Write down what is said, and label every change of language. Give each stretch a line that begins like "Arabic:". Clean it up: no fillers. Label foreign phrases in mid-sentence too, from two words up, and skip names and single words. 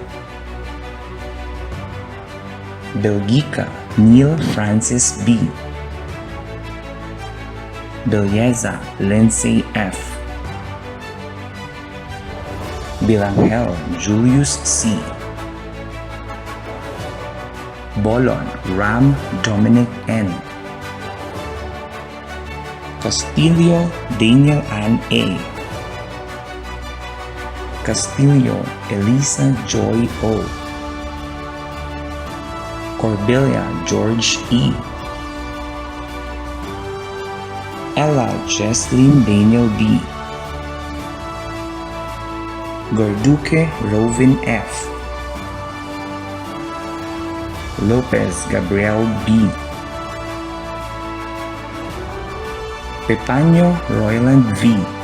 Filipino: Belgica Neil Francis B. Belleza Lindsay F. Bilangel Julius C. Bolon Ram Dominic N. Castillo Daniel Ann A. Castillo Elisa Joy O. Cordelia George E. Ella Jesslyn Daniel D. Gorduque Rovin F. Lopez Gabriel B. Pepaño Royland V.